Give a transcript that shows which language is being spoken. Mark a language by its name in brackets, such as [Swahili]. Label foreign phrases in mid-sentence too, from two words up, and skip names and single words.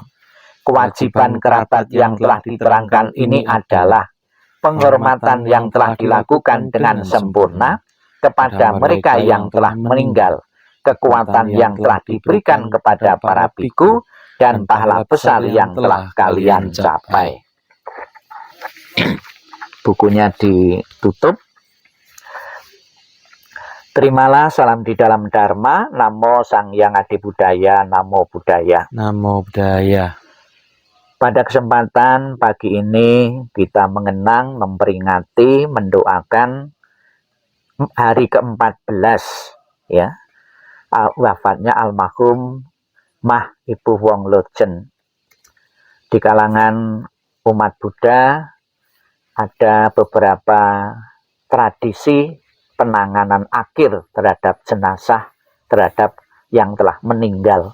[Indonesian] Kewajiban kerabat yang telah diterangkan ini adalah penghormatan yang telah dilakukan dengan sempurna kepada mereka yang telah meninggal, kekuatan yang telah diberikan kepada para biku, dan pahala besar yang telah kalian capai. bukunya ditutup. Terimalah salam di dalam Dharma. [Pali] Namo Sang Hyang Adi Budaya, Namo Buddhaya. Namo Buddhaya. [Indonesian] Pada kesempatan pagi ini kita mengenang, memperingati, mendoakan hari ke-14 ya, wafatnya almarhum Mah Ibu Wong Lojen. Di kalangan umat Buddha ada beberapa tradisi penanganan akhir terhadap jenazah, terhadap yang telah meninggal.